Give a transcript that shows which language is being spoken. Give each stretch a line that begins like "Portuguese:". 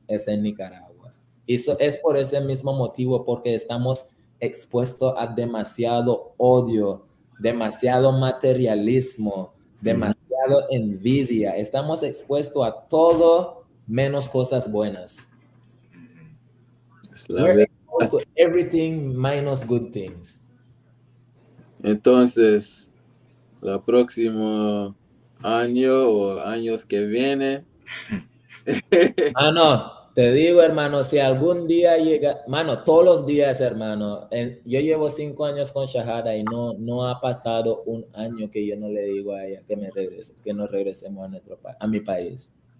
Spanish: Es en Nicaragua. Y eso es por ese mismo motivo, porque estamos expuestos a demasiado odio, demasiado materialismo, demasiado envidia. Estamos expuestos a todo menos cosas buenas.
English: We're exposed to everything minus good things.
Spanish: Entonces, el próximo año o años que viene. Mano, te digo, hermano, si algún día llega, mano, todos los días, hermano, yo llevo 5 años con Shahada y no ha pasado un año que yo no le digo a ella que nos regresemos a mi país.